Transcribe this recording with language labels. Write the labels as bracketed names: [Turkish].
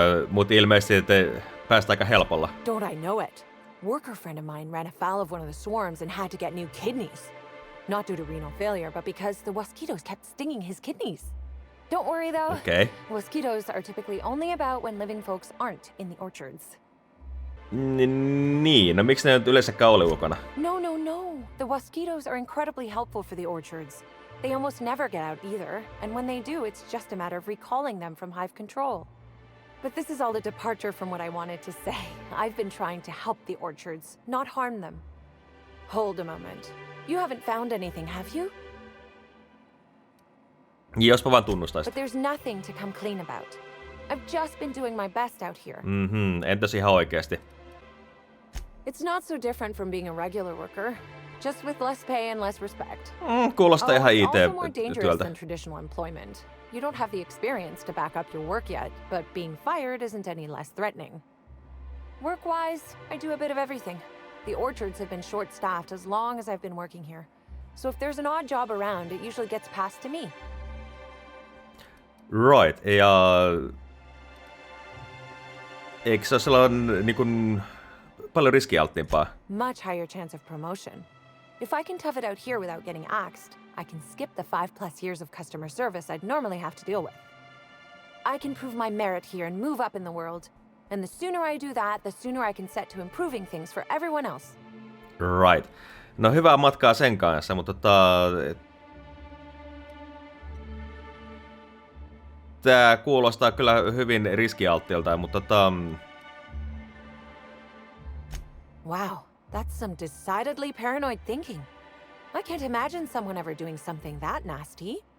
[Finnish] Mutta ilmeisesti te päästä aika helpolla. [English] Don't I know it? Worker friend of mine ran afoul of one of the swarms and had to get new kidneys. Not due to renal failure, but because the mosquitoes kept stinging his kidneys. Don't worry though. Okay. Mosquitoes are typically only about when living folks aren't in the orchards. [Finnish] Niin, no miksi ne nyt yleensäkään oli ulkona? No. [English] The mosquitoes are incredibly helpful for the orchards. They almost never get out either, and when they do, it's just a matter of recalling them from hive control. But this is all a departure from what I wanted to say. I've been trying to help the orchards, not harm them. Hold a moment. You haven't found anything, have you? [Finnish] Jospa vaan tunnustaisit. [English] But there's nothing to come clean about. I've just been doing my best out here. [Finnish] Entäs ihan oikeesti? [English] It's not so different from being a regular worker, just with less pay and less respect. [Finnish] Kuulostaa ihan [English] It's also more dangerous [Finnish] IT-työltä. [English] than traditional employment. You don't have the experience to back up your work yet, but being fired isn't any less threatening. Work-wise, I do a bit of everything. The orchards have been short-staffed as long as I've been working here. So if there's an odd job around, it usually gets passed to me. Right, [Finnish] ja... Eikö se ole sellainen niin kuin, paljon riskialttiimpaa? [English] Much higher chance of promotion. If I can tough it out here without getting axed, I can skip the 5+ years of customer service I'd normally have to deal with. I can prove my merit here and move up in the world. And the sooner I do that, the sooner I can set to improving things for everyone else. Right. [Finnish] No hyvää matkaa sen kanssa, mutta tää kuulostaa kyllä hyvin riskialttiilta, mutta [English] Wow, that's some decidedly paranoid thinking. I can't imagine someone ever doing something that nasty.